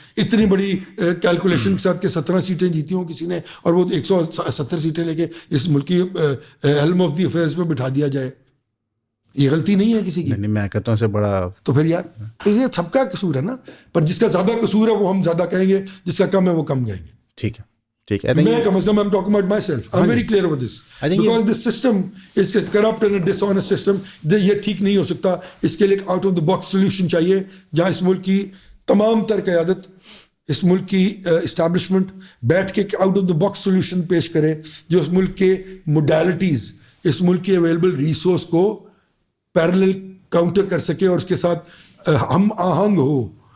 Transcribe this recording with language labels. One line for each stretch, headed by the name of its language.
Urdu: اتنی بڑی کیلکولیشن کے ساتھ کہ 17 سیٹیں جیتی ہوں کسی نے اور وہ 170 سیٹیں لے کے اس ملک کی ہیلم آف دی افیئرز پہ بٹھا دیا جائے. یہ غلطی نہیں ہے کسی کی. نہیں، میں کہتا ہوں سے بڑا تو پھر یار یہ سب کا قصور ہے نا. پر جس کا زیادہ قصور ہے وہ ہم زیادہ کہیں گے، جس کا کم ہے وہ کم کہیں گے. ٹھیک ہے. میں کم از کم
English: I'm talking about myself. I'm very clear about this. Because this system is corrupt and a dishonest system.
Urdu: یہ ٹھیک نہیں ہو سکتا. اس کے لیے ایک out of the box solution چاہیے جہاں اس ملک کی تمام تر قیادت، اس ملک کی اسٹیبلشمنٹ بیٹھ کے out of the box solution پیش کرے جو اس ملک کے موڈیلٹیز، اس ملک کے اویلیبل ریسورس کو پیرلل کاؤنٹر کر سکے اور اس کے ساتھ ہم آہنگ ہو.